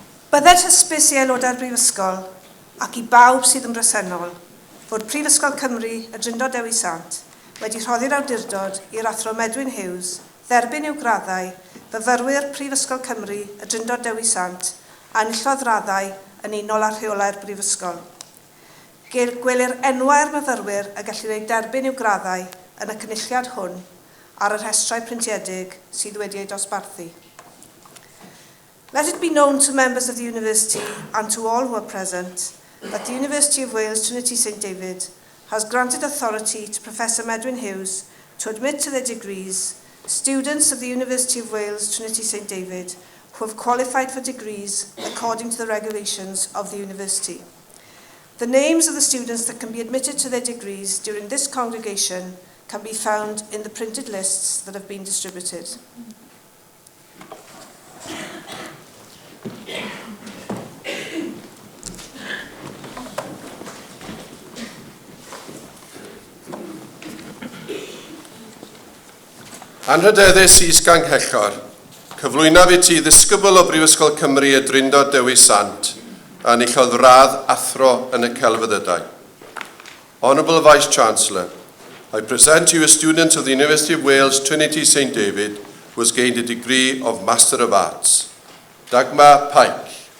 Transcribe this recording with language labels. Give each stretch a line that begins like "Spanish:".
Welsh: Byddai'r hysbys i aelodau'r Brifysgol ac i bawb sydd yn bresennol fod Prifysgol Cymru y Drindod Dewi Sant wedi rhoddi'r awdurdod i'r athro Medwyn Hughes dderbyn i'w graddau fyfyrwyr Prifysgol Cymru y Drindod Dewi Sant a enillodd raddau yn unol â rheolau'r Brifysgol. Gwelir enwau'r myfyrwyr a gallu ei derbyn i'w graddau yn y cynulliad hwn ar y rhestrau printiedig sydd wedi ei dosbarthu.
English: Let it be known to members of the University and to all who are present that the University of Wales Trinity St David has granted authority to Professor Medwyn Hughes to admit to their degrees students of the University of Wales Trinity St David who have qualified for degrees according to the regulations of the University. The names of the students that can be admitted to their degrees during this congregation can be found in the printed lists that have been distributed.
Welsh: Anrhydeddus is-ganghellor, cyflwynaf I ti ddisgybl o Brifysgol Cymru y Drindod Dewi Sant a enillodd radd athro yn y celfyddydau.
English: Honourable Vice-Chancellor, I present you a student of the University of Wales Trinity St David who has gained a degree of Master of Arts. Dagmar Pike.